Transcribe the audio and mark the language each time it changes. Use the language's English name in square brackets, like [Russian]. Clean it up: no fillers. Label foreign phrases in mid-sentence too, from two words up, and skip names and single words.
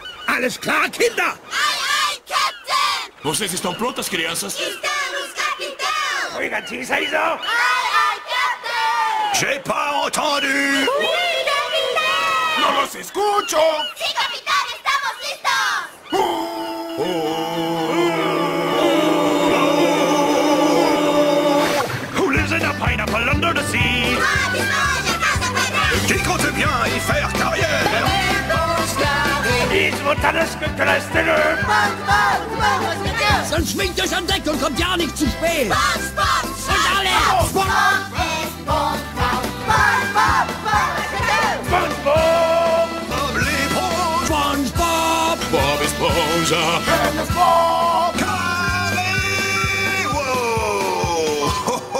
[German] Alles klar, Kinder? [English] Ai, ai, Captain! [Portuguese] Vocês estão prontas, crianças? Estamos, capitão! [Spanish] Oigan, [French] ça, ils ont... [English] Ai, ai, Captain! [French] J'ai pas entendu! Oui, [Portuguese] capitão! [Spanish] ¡No los escucho! Sí, capitán, estamos listos! [English] Who lives in a pineapple under the sea? [Portuguese] Bob Esponja, casa quadrada! [French] Qui compte bien y faire carrière? [Dutch] Iets wordt alles gekluisterd. [German] Sonst schwingt euch an Deck und kommt ja nicht zu spät. Bob, Bob, Und alle! [Portuguese] Bob Esponja! Bob, [English] SpongeBob! [French] Bob l'éponge! [English] SpongeBob! [Portuguese] Bob Esponja! [English] SpongeBob! [French] Carré! [English] Wow!